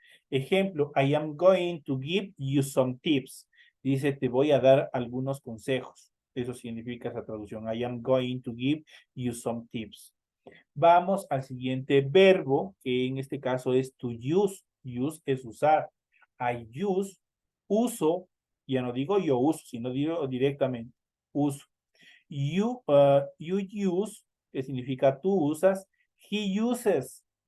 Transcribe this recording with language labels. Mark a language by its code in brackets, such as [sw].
[en] Ejemplo, I am going to give you some tips. [es] Dice, te voy a dar algunos consejos. Eso significa esa traducción. [en] I am going to give you some tips. [es] Vamos al siguiente verbo, que en este caso es to use. Use es usar. [en] I use, [es] uso. Ya no digo yo uso, sino digo directamente. Uso. [en] You use, [es] que significa tú usas. [en] He uses.